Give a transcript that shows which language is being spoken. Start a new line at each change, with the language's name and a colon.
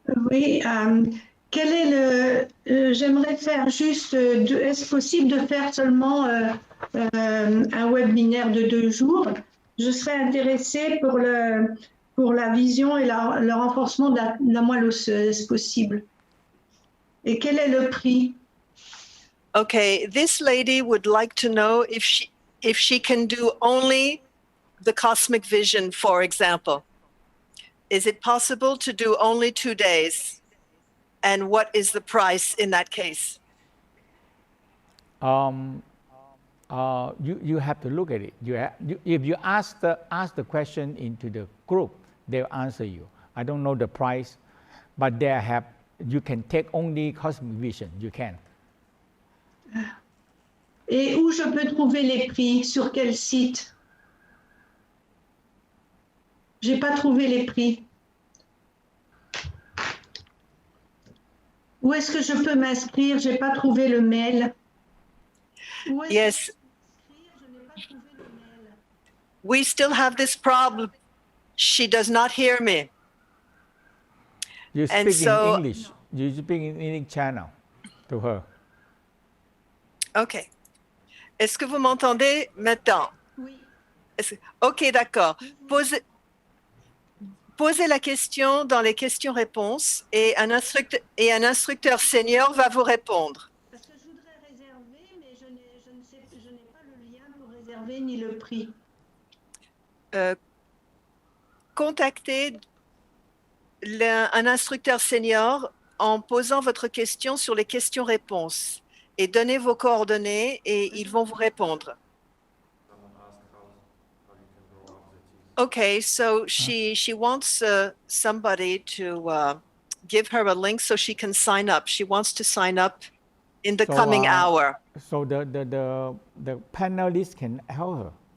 French: Oui, quel est j'aimerais faire juste, est-ce possible de faire seulement un webinaire de 2 jours? Je serais intéressée pour la vision et le renforcement de la moelle osseuse possible. Et quel est le prix?
English: Okay, this lady would like to know if she can do only the cosmic vision, for example. Is it possible to do only 2 days? And what is the price in that case? You have to look at it. If you ask the question into the group, they'll answer you. I don't know the price, but you can take only cosmic vision. You can.
French: Et où je peux trouver les prix? Sur quel site? J'ai pas trouvé les prix. Où est-ce que je peux m'inscrire? J'ai pas trouvé le mail.
English: Yes. We still have this problem. She does not hear me. You speak in English. You speak in English channel to her. OK.
French: Est-ce que vous m'entendez maintenant? Oui. OK, d'accord. Posez la question dans les questions-réponses et un instructeur senior va vous répondre. Parce que je voudrais réserver, mais je n'ai pas le lien pour réserver ni le prix. Contactez un instructeur senior en posant votre question sur les questions-réponses et donnez vos coordonnées et ils vont vous répondre.
English: Okay, so she wants somebody to give her a link so she can sign up. She wants to sign up in the coming hour. So the panelist can help her.